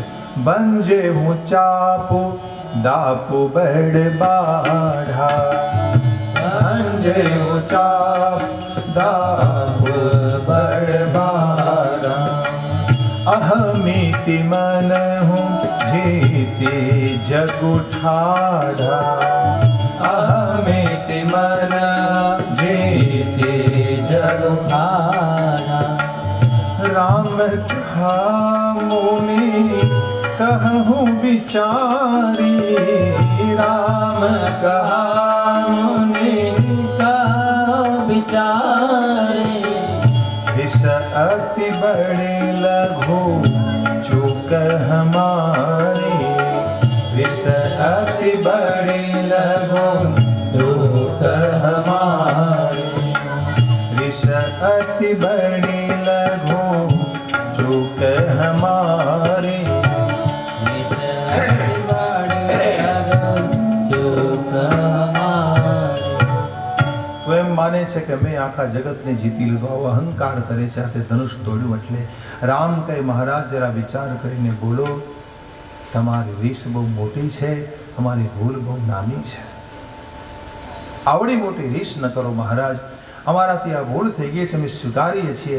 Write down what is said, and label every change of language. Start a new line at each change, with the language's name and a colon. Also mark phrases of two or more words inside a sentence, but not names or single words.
Awadhi: बंजे हूँ चापु दापु बल बाढ़ा, बंजे हूँ चाप दापु बल बाढ़ा, अहमिति मन हूँ जीती जगु ठाढ़ा, अहमिति मन जीती जगु ठाढ़ा. राम कहा मुनि कहूँ बिचारी, राम कहा मुनि कहूँ बिचारी, विष अति बड़े लघु चूक हमारी, विष अति बड़े लघु चूक हमारी, विष अति बड़ी लघु चूक हमारी, विष अति बड़ी लघु चूक हमारी.
Gujarati: તો એમ માને છે કે મેં આખા જગતને જીતી લીધો, આવો અહંકાર કરે છે. આ તે ધનુષ તોડ્યું. એટલે રામ કહે મહારાજ જરા વિચાર કરીને બોલો, તમારી રીસ બહુ મોટી છે, અમારી ભૂલ બહુ નાની છે. આવડી મોટી રીસ ન કરો મહારાજ, અમારાથી આ ભૂલ થઈ ગઈ છે, અમે સ્વીકારીએ છીએ.